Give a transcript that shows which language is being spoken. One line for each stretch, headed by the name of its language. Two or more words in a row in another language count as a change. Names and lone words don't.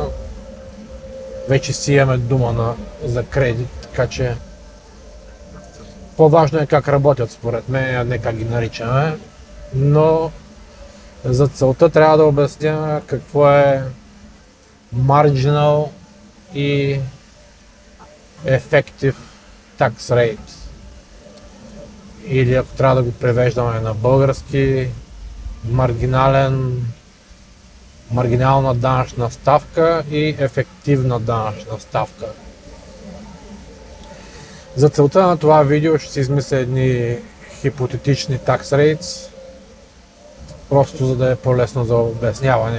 Bulgarian: Вече си имаме дума за кредит, така че по-важно е как работят според мен, а не как ги наричаме. Но за целта трябва да обясня какво е marginal и
English: effective tax rate.
Bulgarian: Или ако трябва да го превеждаме на български, маргинална данъчна ставка и ефективна данъчна ставка. За целта на това видео ще си измисля едни хипотетични
English: tax rates,
Bulgarian: просто за да е по-лесно за обясняване.